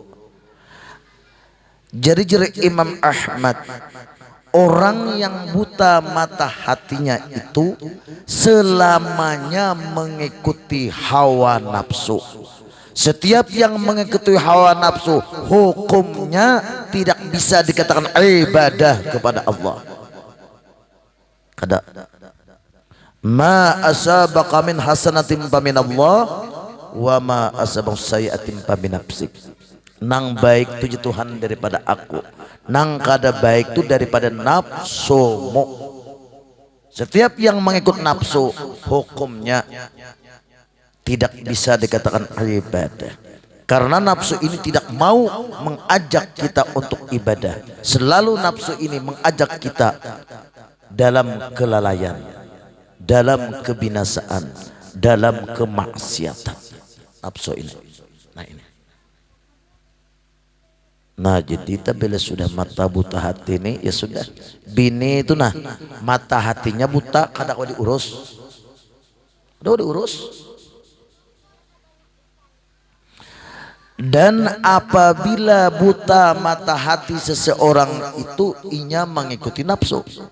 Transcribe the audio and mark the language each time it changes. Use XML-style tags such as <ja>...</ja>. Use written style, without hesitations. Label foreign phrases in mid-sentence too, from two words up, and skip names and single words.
<id>Jadi Imam Ahmad, orang yang buta mata hatinya itu selamanya mengikuti hawa nafsu. Setiap yang mengikuti hawa nafsu, hukumnya tidak bisa dikatakan ibadah kepada Allah. Kada.</id> <ar>ما أصابك من حسنة فمن الله، وما أصابك سيئة فمن نفسك.</ar> <bjn>Nang baik itu Tuhan daripada aku, nang kada baik itu daripada nafsumu.</bjn> <id>Setiap yang mengikut nafsu, hukumnya tidak bisa dikatakan ibadah. Karena nafsu ini tidak mau mengajak kita untuk ibadah. Selalu nafsu ini mengajak kita dalam kelalaian, dalam kebinasaan, dalam kemaksiatan. Nafsu ini. Nah ini. Nah jadi kita bila sudah mata buta hati ini ya sudah.</id> <bjn>Bini itu nah mata hatinya buta kadang kau diurus.</bjn> <id>Udah diurus. Dan apabila buta mata hati seseorang itu inya mengikuti nafsu.</id>